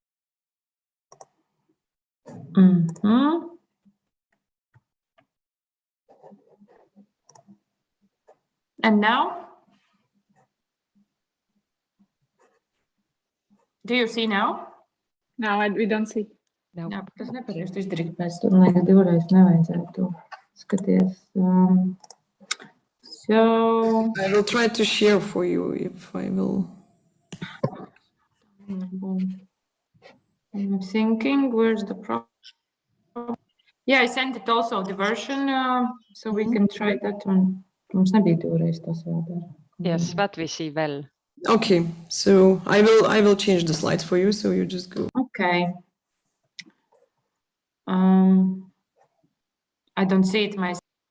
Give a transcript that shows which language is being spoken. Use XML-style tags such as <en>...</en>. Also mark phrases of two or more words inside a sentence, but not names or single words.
<en>And now? Do you see now? No, we don't see. No.</en> <lv>Jā, bet tas nepareizi izdarīt, pēc tam, lai divreiz nevajadzētu skaties.</lv> <en>So, I will try to share for you if I will. I'm thinking, where's the problem? Yeah, I sent it also, the version, so we can try that one.</en> <lv>Mums nebija divreiz tas jādara.</lv> <en>Yes, that we see well. Okay, so I will change the slides for you, so you just go. Okay. I don't see it myself.</en>